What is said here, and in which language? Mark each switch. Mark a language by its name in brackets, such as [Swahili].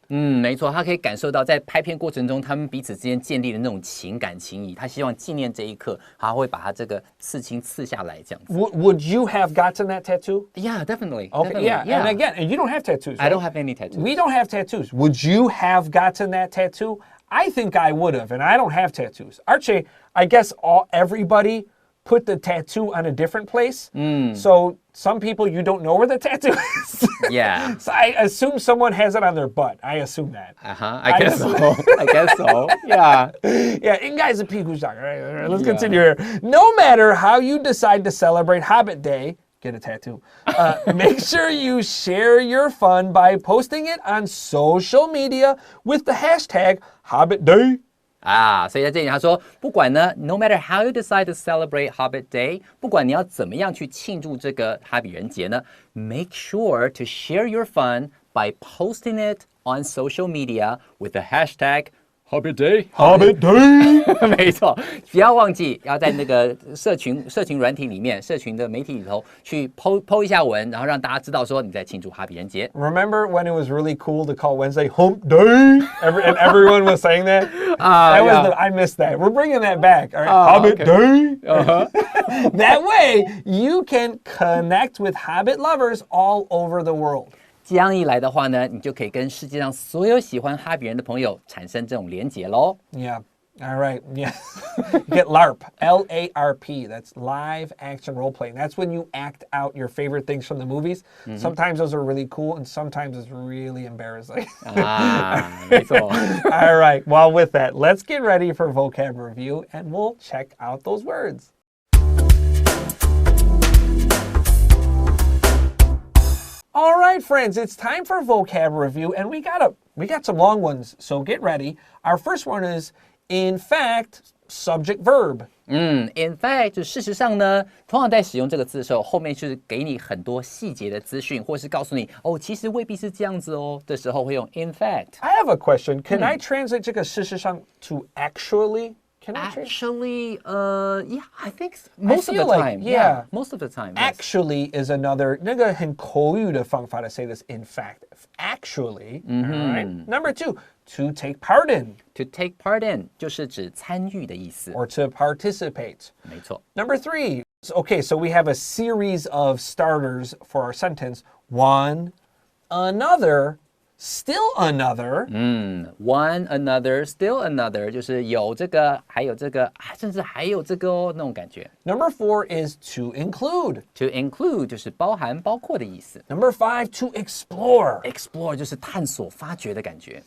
[Chinese] 没错，他可以感受到在拍片过程中，他们彼此之间建立的那种情感情谊。他希望纪念这一刻，他会把他这个刺青刺下来，这样子。 [English] Would you have gotten that tattoo? Yeah, definitely. Okay, definitely. yeah. And again, you don't have tattoos, right? I don't have any tattoos. We don't have tattoos. Would you have gotten that tattoo? I think I would have, and I don't have tattoos. Archie, I guess everybody put the tattoo on a different place. So some people, you don't know where the tattoo is. Yeah. So I assume someone has it on their butt. I assume that. I guess so. I guess so. Yeah. Yeah, [Chinese] 应该是屁股上. [English] All right, let's continue here. No matter how you decide to celebrate Hobbit Day, get a tattoo. Make sure you share your fun by posting it on social media with the hashtag Hobbit Day. [Chinese] 所以在这里他说，不管呢 [English] ，no matter how you decide to celebrate Hobbit Day， [Chinese] 不管你要怎么样去庆祝这个哈比人节呢 [English] ，make sure to share your fun by posting it on social media with the hashtag Hobbit Day. Hobbit Day. [Chinese] 没错，不要忘记要在那个社群软体里面、社群的媒体里头去 po 一下文，然后让大家知道说你在庆祝哈比人节。 [English] Remember when it was really cool to call Wednesday Hump Day? And everyone was saying that? I missed that. We're bringing that back. All right, Hobbit Day. That way, you can connect with Hobbit lovers all over the world. [Chinese] 这样一来的话呢，你就可以跟世界上所有喜欢哈比人的朋友产生这种连结咯。 [English] Yeah. All right. Yeah. You get LARP. LARP. That's live action role playing. That's when you act out your favorite things from the movies. Sometimes those are really cool and sometimes it's really embarrassing. [Chinese] 没错。 [English] All right. Well, with that, let's get ready for vocab review and we'll check out those words. All right, friends, it's time for vocab review, and we got some long ones, so get ready. Our first one is, in fact, subject verb. [Chinese] In fact, 事实上呢，通常在使用这个字的时候，后面是给你很多细节的资讯，或是告诉你哦，其实未必是这样子哦。这时候会用 in fact. [English] I have a question. Can I translate [Chinese] 这个事实上 [English] to actually? Actually, yeah, I think most of the like, time. Yeah. Most of the time. Yes. Actually is another [Chinese] 那个很口语的方法 [English] to say this. In fact, actually. All right. Number 2, to take part in. [Chinese] To take part in 就是指参与的意思。 [English] Or to participate. [Chinese] 没错。 [English] Number 3. Okay, so we have a series of starters for our sentence. One, another. Still another. One another, still another [Chinese] 就是有这个，还有这个，甚至还有这个哦，那种感觉。 [English] Number 4 is to include. [Chinese] To include 就是包含、包括的意思。 [English] Number 5, to explore. [Chinese] Explore 就是探索、发掘的感觉。